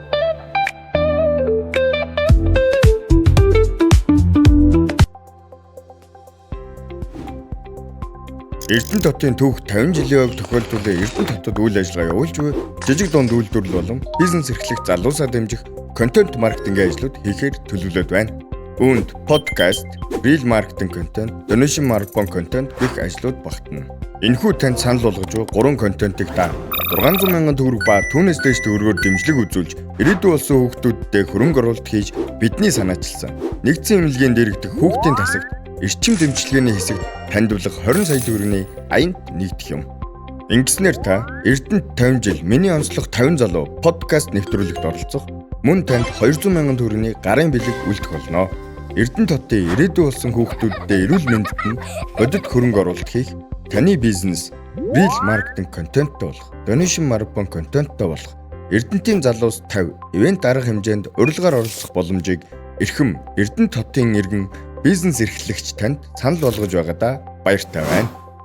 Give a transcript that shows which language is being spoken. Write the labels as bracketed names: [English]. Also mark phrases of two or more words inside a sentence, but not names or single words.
[Mongolian] Эрдэнэт хотын түүх 50 жилийн өмнө тохиолдуулсан Эрдэнэт хотод үйл ажиллагаа явуулж буй жижиг дунд үйлдвэрлэл болон бизнес эрхлэх залуусаа дэмжих контент маркетингийн ажлууд хийхээр төлөвлөд байна. Үүнд подкаст, [English] real marketing content, donation marketing content [Mongolian] гэх ажлууд багтана. Энэхүү танд санал болгож буй 3 контентыг та 600,000 төгрөг ба түүнээс дээш төгрөгөөр дэмжлэг үзүүлж ирээдүйн болсон хүүхдүүдтэй хөрөнгө оруулалт хийж бидний санаачилсан. Нэгдсэн эмнэлгийн дэргэдэх хүүхдийн тасагт эрчим дэмжлэгээний хэсэгт тандвлах 20 сая төгрөгийн аянд нэгдэх юм. Ингэснээр та Эрдэнэт 50 жил миний онцлог 50 залуу подкаст нэвтрүүлэгт оролцох мөн танд 200,000 төгрөгийн гарын бэлэг үлдэх болно. Эрдэнэт хотын ирээдүйн болсон хүүхдүүдтэй эрүүл мэндэд нь бодит хөрөнгө оруулалт хийх, таны бизнес [English] real marketing content- [Mongolian] тэй болох, [English] donation marketing content- [Mongolian] тэй болох, Эрдэнэтийн залуус 50 ивент арга хэмжээнд урилгаар оролцох боломжийг эрхэм Эрдэнэт хотын иргэн бизнес эрхлэгч танд санал болгож байгаадаа баяртай байна.